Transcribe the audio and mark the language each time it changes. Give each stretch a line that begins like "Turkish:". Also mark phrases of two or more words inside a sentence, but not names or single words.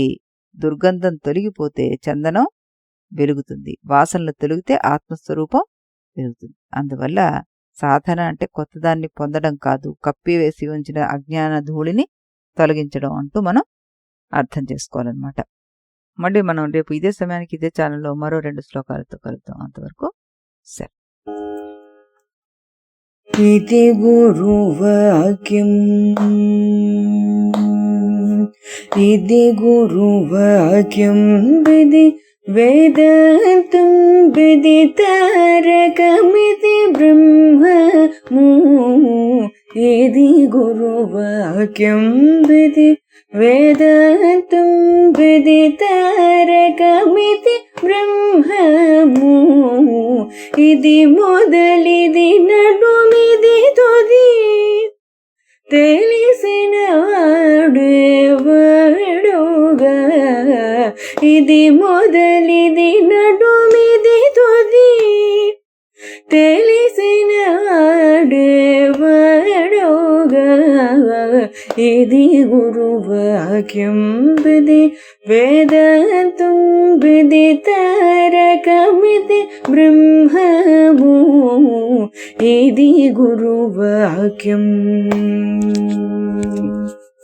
Telugu: దుర్గంధం తొలగిపోతే చందనం వెలుగుతుంది, వాసనలు తొలగితే ఆత్మస్వరూపం పెరుగుతుంది. అందువల్ల సాధన అంటే కొత్తదాన్ని పొందడం కాదు, కప్పివేసి ఉంచిన అజ్ఞాన ధూళిని తొలగించడం అంటూ మనం అర్థం చేసుకోవాలన్నమాట. మళ్ళీ మనం రేపు ఇదే సమయానికి ఇదే ఛానల్లో మరో 2 శ్లోకాలతో కలుద్దాం. అంతవరకు సరే. ఇది గురువాక్యం ఇది గురువాక్యం విధి వేదాంతం విదితారకమిది బ్రహ్మము ఇది గురువాక్యం విధి వేదాంతం విదితారకమిది బ్రహ్మము ఇది మొదలిది నడుమిది తుది తెలిసిన వాడెవడుగా ఇది మొదలిది నడుమిది తుది తెలిసిన వాడెవడుగా ఇది గురువాక్యం విధి వేదాంతం విదితారకమితి బ్రహ్మము ఇది గురువాక్యం.